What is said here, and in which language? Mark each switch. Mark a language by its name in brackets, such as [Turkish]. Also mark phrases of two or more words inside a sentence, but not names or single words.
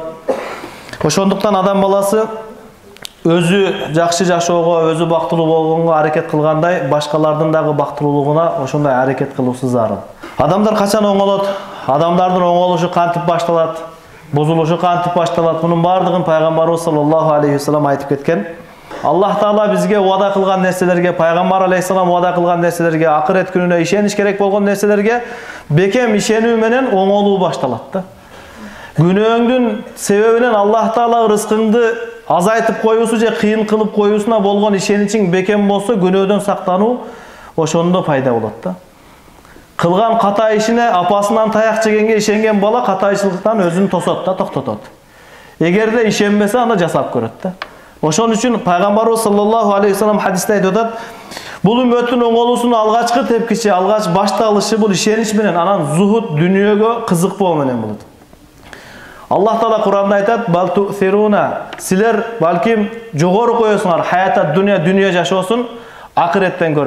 [Kyrgyz] Ошондуктан адам баласы өзү жакшы жашоого, өзү бактылуу болгонго аракет кылгандай, башкалардын дагы бактылуулугуна ошондой аракет кылуусу зарыл. Адамдар качан оңолот? Адамдардын оңолушу кантип башталат? Бузулушу кантип башталат? Мунун баардыгын пайгамбарыбыз [Arabic] صلى الله عليه وسلم [Kyrgyz] айтып кеткен. Аллах Таала бизге вада кылган нерселерге, пайгамбар алейхиссалам вада кылган нерселерге, акырет күнүнө ишениш керек болгон нерселерге бекем ишенүү менен оңолуу башталат да. Günөөңдүн себебинен Аллах Таала рызкыңды азайтып коюусу же кыйын кылып коюусуна болгон ишеничиң бекем болсо, күнөөдөн сактануу ошондо пайда болот да. Кылган ката ишине апасынан таяк жегенге ишенген бала катайчылыктан өзүн тосот да, токтотот. Эгерде ишенбесе, анда жасап көрөт да. Ошон үчүн пайгамбарыбыз [Arabic] صلى الله عليه وسلم [Kyrgyz] хадисте айтып атат: бул үммөттүн оңолуусунун алгачкы тепкичи, алгач башталышы бул ишенич менен, анан зухуд, дүнүйөгө кызыкпоо менен болот. Аллах Таала Кур'анда айтат: [Arabic] "بل تؤثرون", [Kyrgyz] силер балким жогору коесуңар хаята дүнүйө жашоосун акыреттен көрө.